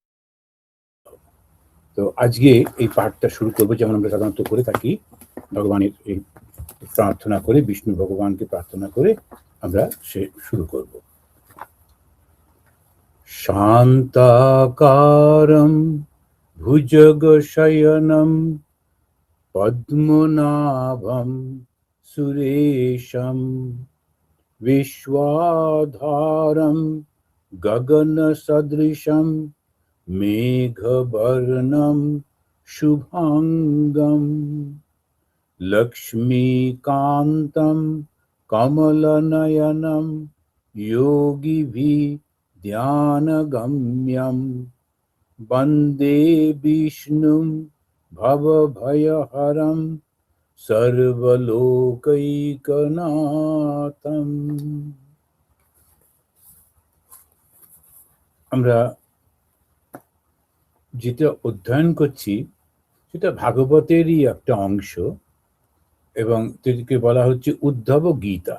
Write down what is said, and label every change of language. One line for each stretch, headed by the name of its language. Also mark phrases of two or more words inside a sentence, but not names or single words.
Bangla: তো আজকে এই পাঠটা শুরু করবো যেমন আমরা সাধারণত করে থাকি, ভগবানের এই প্রার্থনা করে, বিষ্ণু ভগবানকে প্রার্থনা করে আমরা শুরু করব।
Sanskrit: শান্তাকারম ভুজগশয়নম পদ্মনাভম সুরেশম विश्वाधारं गगनसदृशं मेघवर्णं शुभांगं लक्ष्मीकान्तं कमलनयनं योगिभिः ध्यानगम्यं वन्दे विष्णुं भवभयहरं সর্বলোকৈকনাথম।
Bangla: আমরা যেটা অধ্যয়ন করছি সেটা ভাগবতেরই একটা অংশ এবং এটিকে বলা হচ্ছে উদ্ধব গীতা।